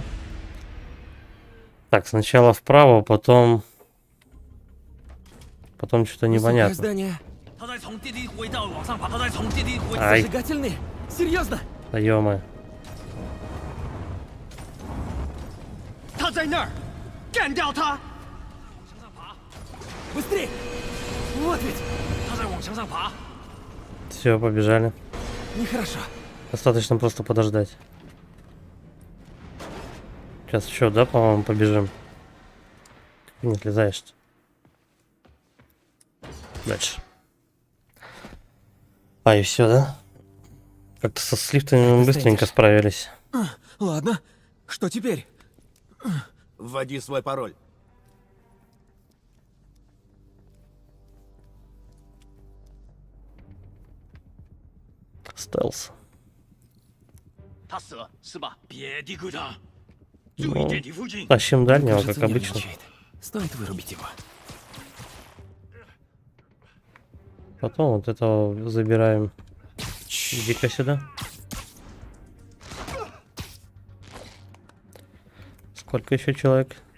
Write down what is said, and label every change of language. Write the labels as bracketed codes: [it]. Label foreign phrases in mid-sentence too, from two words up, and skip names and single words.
[ru] Так, сначала вправо, потом что-то непонятно. Здание. Ай. Зажигательный? Серьезно? Да ё-моё. [zh] 在那儿，干掉他！向上爬， [ru] Быстрей! Вот ведь! [zh] 他在往墙上爬。 [ru] Все, побежали. Нехорошо. Достаточно просто подождать. Сейчас еще, да, по-моему, побежим. Не отлезаешь. Дальше. А, и все, да? Как-то со слифтами быстренько справились. Ладно, что теперь? Вводи свой пароль. Стелс. [zh] 他死了是吧？别低估他， [ru] Ну, [zh] 注意电梯附近。 [ru] тащим дальнего, Кажется, как обычно. нервничает. Стоит вырубить его. Потом вот этого забираем. Иди-ка сюда. Сколько еще человек?